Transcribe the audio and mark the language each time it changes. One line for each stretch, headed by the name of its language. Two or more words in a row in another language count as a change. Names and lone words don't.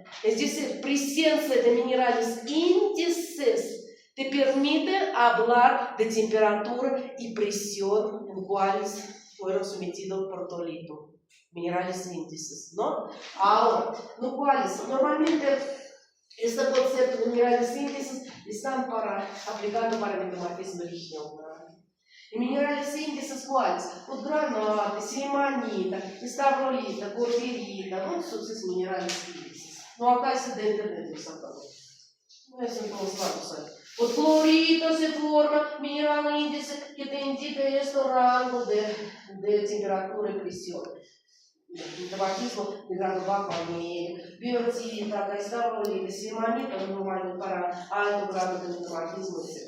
Spanish: Es decir, presencia de minerales índices te permite hablar de temperatura y presión en cuales fueron sometidos por protolito. Minerales índices, ¿no? Ahora, los cuales normalmente este concepto de minerales índices están aplicando para metamorfismo regional. Y minerales índices cuáles?
Russian: Вот гранаты, силиманита, ставролита, гордерита, вот
Spanish: son esos minerales índices. No acá es de internet lo sacamos. No es en todos lados ahí. Вот clorito se forma, mineral índice que te indica este rango de temperatura y presión. Metamorfismo de grado bajo a medio, biotita, stavrolita, silimanita, normal para alto grado de metamorfismo, etc.